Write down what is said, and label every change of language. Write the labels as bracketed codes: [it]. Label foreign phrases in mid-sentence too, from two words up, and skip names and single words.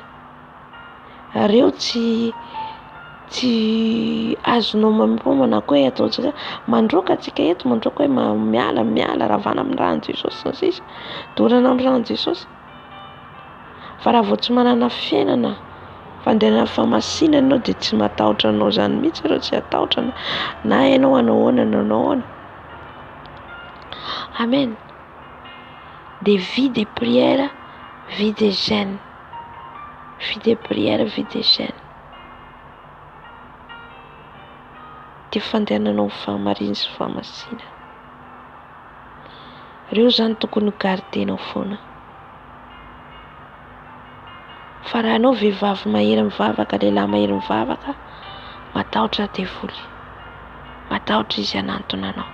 [mg] Areo tsy azonao mamipomana koa hoe ataontsika mandroaka atsika eto, mandroaka hoe miala ravana amin'ny ran'i Jesosy sy ny sisa, dorana amin'ny ran'i Jesosy. Fa raha vao tsy manana fiainana fandehanana fahamasinana ianao dia tsy matahotra anao zany mihitsy ireo, tsy atahotra na ianao hanao ahoana na hanao ahoana. Amen. [fr] Des vies de prière, vie de jeûne. Vie de prière, vie de jeûne. [mg] Dia fandehananao fahamariny sy fahamasina. Ireo zany tokony gardenao foana. Fa raha anao vehivavy mahery mivavaka, lehilahy mahery mivavaka, matahotra devoly, matahotra izy hanantona anao.